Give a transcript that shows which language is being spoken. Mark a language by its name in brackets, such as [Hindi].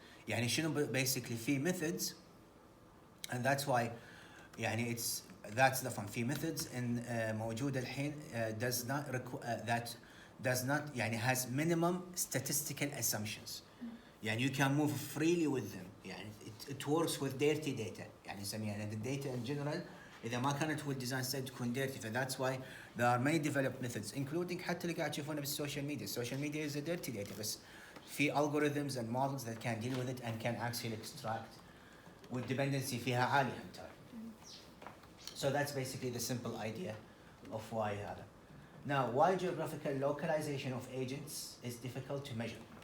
[English] يعني شنو basically في methods, and that's why يعني that's the fun. في methods in موجودة الحين does not يعني has minimum statistical assumptions. يعني you can move freely with them. يعني it works with dirty data. [Arabic] يعني نسميها the data in general إذا ما كانت هو الديزاين ستايل تكون dirty. [English] That's why there are many developed methods, including حتى اللي قاعد تشوفونه بالسوشيال media. Social media is a dirty data, بس في algorithms and models that can deal with it and can actually extract with dependency فيها عالية انتهى. So that's basically the simple idea of why هذا. Now, why geographical localization of agents is difficult to measure?